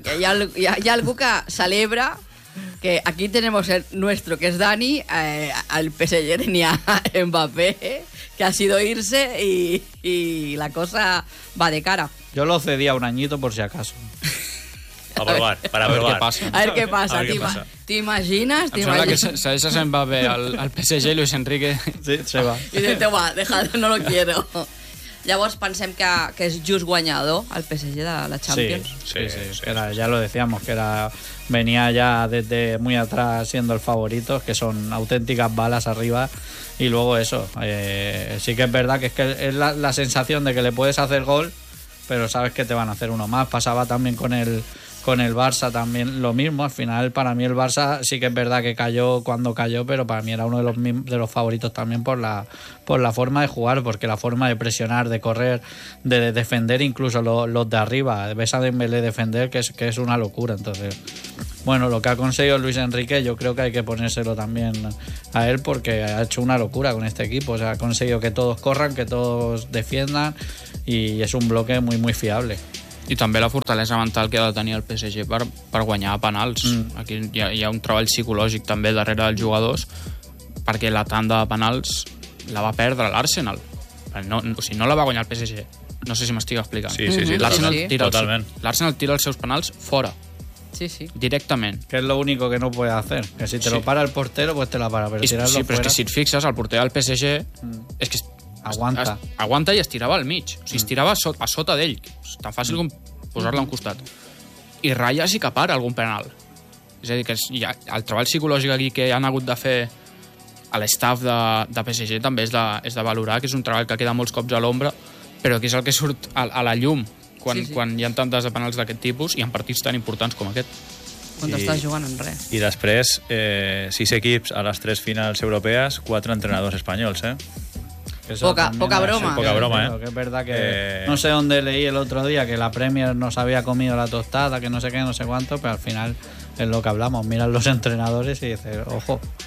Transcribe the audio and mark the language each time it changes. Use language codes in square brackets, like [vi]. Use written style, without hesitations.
[es] Hay algo que celebra, que aquí tenemos el nuestro, que es Dani, al PSG tenía Mbappé, que ha sido irse y la cosa va de cara. Yo lo cedí a un añito por si acaso. A ver qué pasa. ¿Te imaginas? ¿Sabes a Mbappé al PSG, Luis Enrique? Sí, se va. Y dice, va, déjalo, no lo quiero. [ca] Llavors pensem que és just guanyador el PSG de la Champions. [es] Sí, era, ya lo decíamos, que era, venía ya desde muy atrás siendo el favorito, que son auténticas balas arriba, y luego eso, sí que es verdad que es la sensación de que le puedes hacer gol, pero sabes que te van a hacer uno más. Pasaba también con con el Barça también lo mismo. Al final, para mí el Barça sí que es verdad que cayó cuando cayó, pero para mí era uno de los favoritos también por la forma de jugar, porque la forma de presionar, de correr, de defender, incluso los de arriba, ves a Dembélé defender, que es una locura. Entonces, bueno, lo que ha conseguido Luis Enrique, yo creo que hay que ponérselo también a él, porque ha hecho una locura con este equipo. O sea, ha conseguido que todos corran, que todos defiendan, y es un bloque muy muy fiable. [ca] I també la fortalesa mental que ha de tenir el PSG per guanyar a penals. Aquí hi ha un treball psicològic també darrere dels jugadors, perquè la tanda de penals la va perdre l'Arsenal. No la va guanyar el PSG. No sé si m'estic explicant. Sí, L'Arsenal tira els seus penals fora. Sí, sí. Directament. Que és l'únic que no pot fer. [es] Que si te lo para el portero, pues te la para. [ca] Però és que si et fixes, el porter del PSG... És que... Aguanta i es tirava al mig. O sigui, es tirava a sota d'ell. És tan fàcil com posar-la a un costat. I Raya sí que para algun penal. És a dir, que el treball psicològic aquí que han hagut de fer a l'estaf de PSG també és de valorar, que és un treball que queda molts cops a l'ombra, però que és el que surt a la llum quan hi ha tantes penals d'aquest tipus i en partits tan importants com aquest. Quan estàs jugant en res. I després, 6 equips a les 3 finals europees, 4 entrenadors espanyols, Poca broma. [es] Que es verdad que no sé dónde leí el otro día que la Premier nos había comido la tostada, que no sé qué, no sé cuánto, pero al final es lo que hablamos. Miran los entrenadores y dicen, ojo.